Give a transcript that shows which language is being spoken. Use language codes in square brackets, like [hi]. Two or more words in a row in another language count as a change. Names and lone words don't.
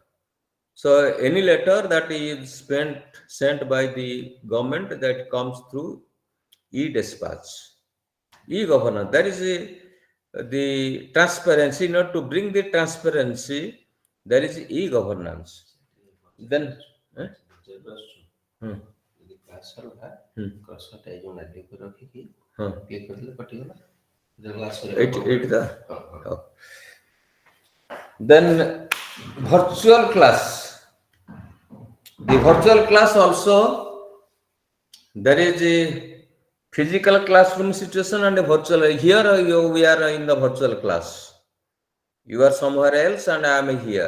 [en] So any letter that is sent by the government, that comes through e-dispatch. E-governance, that is the transparency. Not to bring the transparency, there is e-governance. Then [or] କାର୍ସରଟା ହୁଁ। କର୍ସରଟା ଏଇ ଯୋଉ ନାଲି ଉପରେ ରଖିକି ହଁ କ୍ଲିକ୍ କରିଦେଲେ କଟିଗଲା। କ୍ଲାସ୍ ଏଇଠି ତ [en] Oh. Then virtual class. The virtual class also, there is a physical classroom situation and a virtual. Here we are in the virtual class. You are somewhere else and I am here.